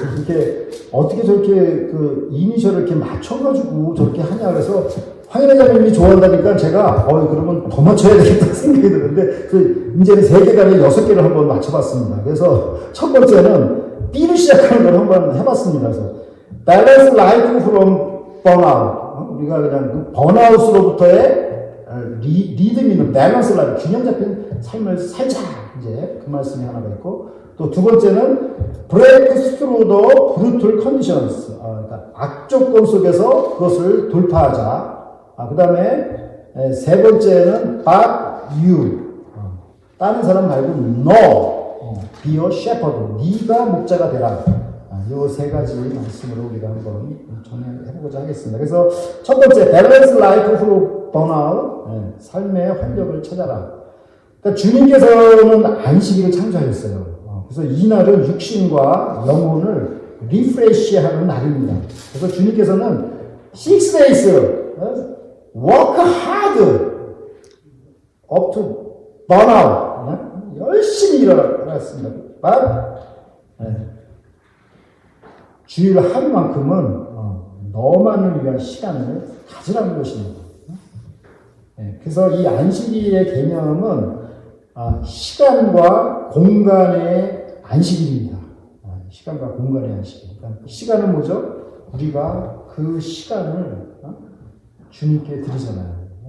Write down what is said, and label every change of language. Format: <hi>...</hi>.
<ko>이렇게 어떻게 저렇게 그 이니셜을 이렇게 맞춰가지고 저렇게 하냐 그래서 확인회장님이 좋아한다니까 제가 그러면 더 맞춰야 되겠다 생각이 드는데 그 이제는 3개가 아니라 6개를 한번 맞춰봤습니다. 그래서 첫 번째는 B로 시작하는 걸 한번 해봤습니다.</ko> <en>그래서 Balance life from burnout.</en> <ko>우리가 그냥 그 번아웃으로부터의 리듬 있는 밸런스 라이프, 균형 잡힌 삶을 살자. 이제 그 말씀이 하나가 있고, 또 두 번째는</ko> <en>break through the brutal conditions.</en> <ko>그러니까 악조건 속에서 그것을 돌파하자. 그 다음에 세 번째는</ko> <en>but you.</en> <ko>다른 사람 말고</ko> <en>no. be a shepherd.</en> <ko>네가 목자가 되라. 이 3가지 말씀으로 우리가 한번 정리해보고자 하겠습니다. 그래서 첫 번째,</ko> <en>balance life through burnout.</en> <ko>삶의 활력을 찾아라. 그러니까 주님께서는 안식일을 창조하셨어요. 그래서 이날은 육신과 영혼을 리프레시하는 날입니다. 그래서 주님께서는</ko> <en>6 days work hard up to burnout</en> <ko>열심히 일어났습니다. 주일 하루만큼은 너만을 위한 시간을 가지라는 것입니다. 그래서 이 안식일의 개념은 시간과 공간의 안식일입니다. 시간과 공간의 안식일. 그러니까 시간은 뭐죠? 우리가 그 시간을 주님께 드리잖아요.</ko>